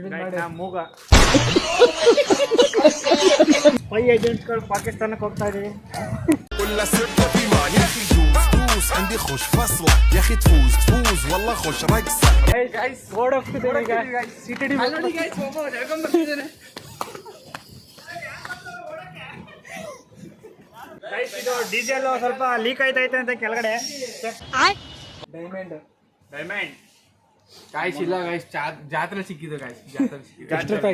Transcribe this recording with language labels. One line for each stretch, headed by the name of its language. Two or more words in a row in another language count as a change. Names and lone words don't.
Kannada: ಮೂಗ
English: spy agents
Kannada: ಪಾಕಿಸ್ತಾನಕ್ಕೆ ಹೋಗ್ತಾ ಇದೀವಿ.
Arabic: عندي خوش فصلة يا اخي تفوز تفوز والله خوش رقصة
Kannada: ಗೈಸ್ ಓಡೋಗ್ತಿದ್ದೇವೆ ಈಗ ಸಿಟಿಡಿ ಗೈಸ್ ಇದು ಡೀಸೆಲ್ ಸ್ವಲ್ಪ ಲೀಕ್ ಆಯ್ತೈತೆ ಅಂತ ಕೆಳಗಡೆ. ಡೈಮಂಡ್ ಗಾಯ್ಸ್ ಇಲ್ಲ ಗಾಯ್ಸ್ ಜಾತ್ರೆ ಸಿಕ್ಕಿದ್ದು ಗಾಯ್ಸ್ ಜಾತ್ರೆ